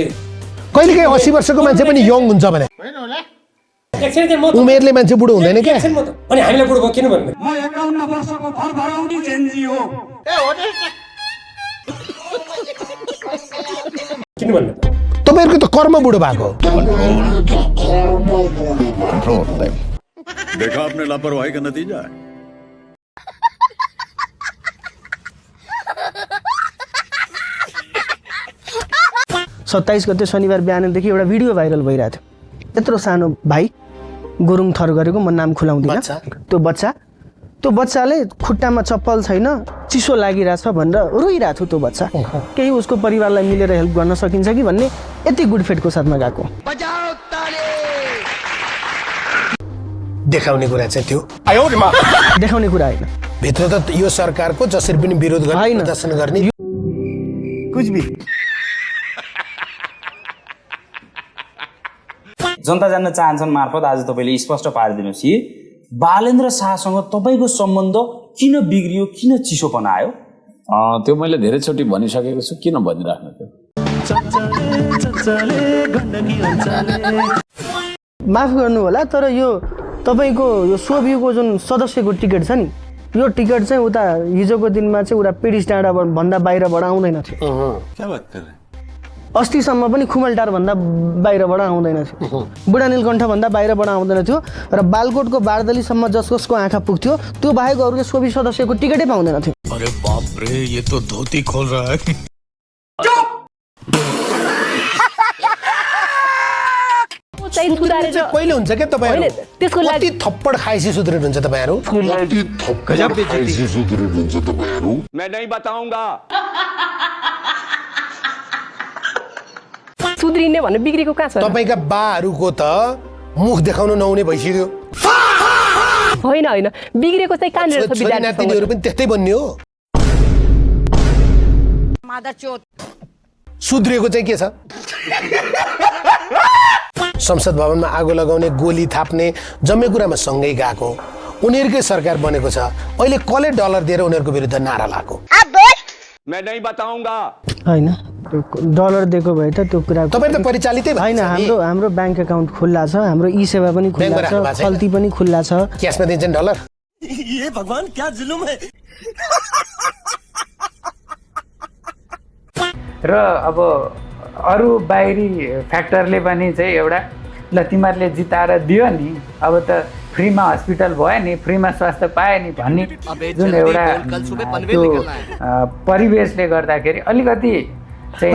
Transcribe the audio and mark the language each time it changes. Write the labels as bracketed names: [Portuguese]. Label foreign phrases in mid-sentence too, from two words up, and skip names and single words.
[Nepali] कहिलेकाहीँ 80 वर्षको मान्छे पनि यङ हुन्छ भने उमेरले मान्छे बुढो हुँदैन क्या। अनि हामीलाई बुढो भयो किन भन्नु? म 51 वर्षको भरभराउनी जेन्जी हो। किन भन्नु? तपाईँहरूको त कर्म बुढो भएको। [Hindi] देखा आपने लापरवाही का नतीजा है। [Nepali] 27 गते शनिबार बिहानदेखि एउटा भिडियो भाइरल भइरहेको थियो। यत्रो सानो भाइ गुरुङ थर गरेको, म नाम खुलाउँदिनँ, त्यो बच्चाले खुट्टामा चप्पल छैन, चिसो लागिरहेछ भनेर रोइरहेको थियो। त्यो बच्चा केही उसको परिवारलाई मिलेर हेल्प गर्न सकिन्छ कि भन्ने यति [English] good faithको [Nepali] साथमा गएको। देखाउने कुरा चाहिँ त्यो देखाउने कुरा होइन, भित्र त यो सरकारको जसरी पनि विरोध गर्ने प्रदर्शन गर्ने [Hindi] कुछ भी। [Nepali] जनता जान्न चाहन्छन् मार्फत आज तपाईँले स्पष्ट पारिदिनुहोस् कि बालेन्द्र शाहसँग तपाईँको सम्बन्ध किन बिग्रियो, किन चिसोपना आयो? त्यो मैले धेरैचोटि भनिसकेको छु, किन भनिराख्नु त्यो? माफ गर्नु होला, तर यो तपाईँको यो सोभियुको जुन सदस्यको टिकट छ नि, यो टिकट चाहिँ उता हिजोको दिनमा चाहिँ उता पेडिस डाँडा भन्दा बाहिरबाट आउँदैन थियो। अस्तिसम्म पनि खुमलटार भन्दा बाहिरबाट आउँदैन थियो, बुढा नीलकण्ठ भन्दा बाहिरबाट आउँदैन थियो र बालकोटको बारदलीसम्म जसको आँखा पुग्थ्यो त्यो बाहेक अरूले सोभि सदस्यको टिकटै पाउँदैन थियो। [Hindi] अरे बाप रे, ये तो धोती खोल रहा है। [Nepali] कहिले हुन्छ क्या तपाईँहरू कति थप्पड खाएपछि सुध्रिनुहुन्छ तपाईँहरू? [Hindi] मैं नहीं बताऊंगा। [Nepali] सुध्रिने भन्ने बिग्रेको कहाँ छ? तपाईँका बाहरूको त मुख देखाउन नहुने भइसक्यो। होइन होइन, बिग्रेको चाहिँ कहाँनिर छ? छोरी नातिनीहरू पनि त्यस्तै बन्ने हो। सुध्रिएको चाहिँ के छ? संसद भवनमा आगो लगाउने, गोली थाप्ने, जम्मै कुरामा सँगै गएको। उनीहरूकै सरकार बनेको छ। अहिले कसले डलर दिएर उनीहरूको विरुद्ध नारा लगाएको? [Hindi] मैं नहीं बताऊंगा। [Nepali] होइन, त्यो डलर दिएको भए त त्यो कुरा तपाईँ त परिचालितै होइन। हाम्रो [English] bank account [Nepali] खुल्ला छ, हाम्रो ई सेवा पनि खुल्ला छ, खल्ती पनि खुल्ला छ। क्यासमा दिन्छन् डलर? [Hindi] ये भगवान क्या जुलुम है। [Nepali] र अब अरू बाहिरी फ्याक्टरले पनि चाहिँ एउटा ल तिमीहरूले जिताएर दियो नि, अब त फ्रीमा हस्पिटल भयो नि, फ्रीमा स्वास्थ्य पायो नि भन्ने जुन एउटा त्यो परिवेशले गर्दाखेरि अलिकति चाहिँ